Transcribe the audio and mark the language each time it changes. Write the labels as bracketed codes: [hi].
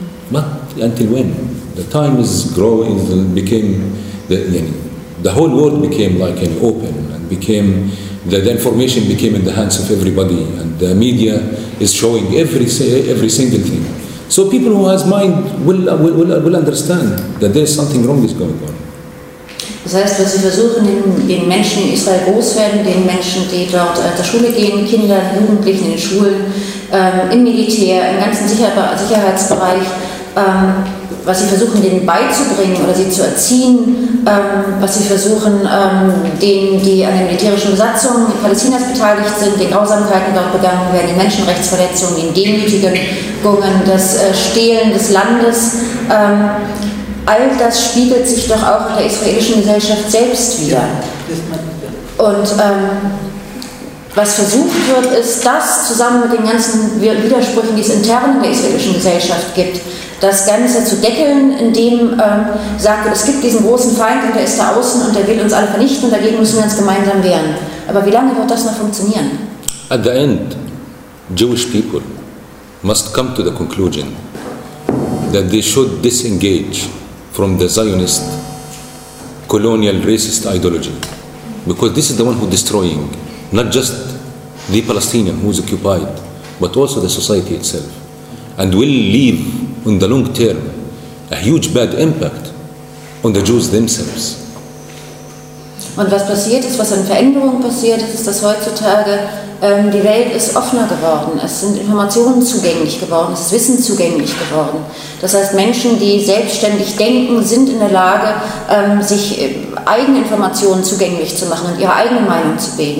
[en] But until when? The time is growing and became, the whole world became like an open and became, the information became in the hands of everybody and the media is showing every single thing. So people who has mind will understand that there is something wrong is going on. [de] Das heißt, was sie versuchen, den Menschen in Israel groß werden, den Menschen, die dort zur Schule gehen, Kinder, Jugendlichen in den Schulen, im Militär, im ganzen Sicherheitsbereich, was sie versuchen, denen beizubringen oder sie zu erziehen, was sie versuchen, denen, die an der militärischen Besatzung Palästinas beteiligt sind, den Grausamkeiten dort begangen werden, die Menschenrechtsverletzungen, den Demütigungen, das Stehlen des Landes. All das spiegelt sich doch auch in der israelischen Gesellschaft selbst wieder. Und was versucht wird, ist das zusammen mit den ganzen Widersprüchen, die es intern in der israelischen Gesellschaft gibt, das Ganze zu deckeln, indem sagt, es gibt diesen großen Feind und der ist da außen und der will uns alle vernichten und dagegen müssen wir uns gemeinsam wehren. Aber wie lange wird das noch funktionieren? [en] At the end, Jewish people must come to the conclusion that they should disengage from the Zionist colonial racist ideology. Because this is the one who is destroying not just the Palestinian who is occupied, but also the society itself. And will leave in the long term a huge bad impact on the Jews themselves. [de] Und was passiert ist, was an Veränderungen passiert ist, ist, dass heutzutage die Welt ist offener geworden. Es sind Informationen zugänglich geworden, es ist Wissen zugänglich geworden. Das heißt, Menschen, die selbstständig denken, sind in der Lage, sich Eigeninformationen zugänglich zu machen und ihre eigene Meinung zu bilden.